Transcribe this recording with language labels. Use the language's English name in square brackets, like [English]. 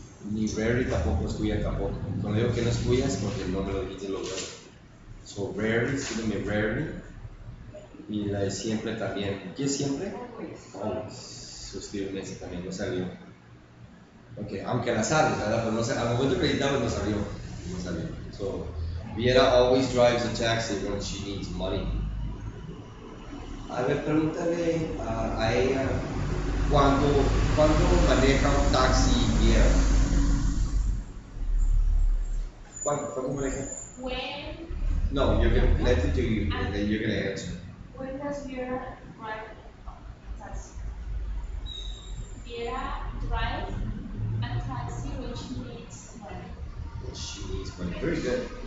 [Spanish] Ni rarely tampoco es tuya tampoco. Cuando digo que no es tuya es porque no me lo dijiste lo bueno. So rarely, escríbeme rarely. Y la de siempre también. ¿Qué es siempre? Always. So escríbeme ese también, no salió. Ok, aunque la sabes, ¿verdad? Pero no sé, al momento que editamos no salió. No salió. [English] So, Viera always drives a taxi when she needs money. [Spanish] A ver, pregúntale a ella cuando maneja un taxi Viera. ¿Cuándo maneja? [English] When, No, you're gonna let it to you, and then you're gonna answer. when does Viera drive a taxi? Viera drive a taxi when she needs money. When she needs money. Very good.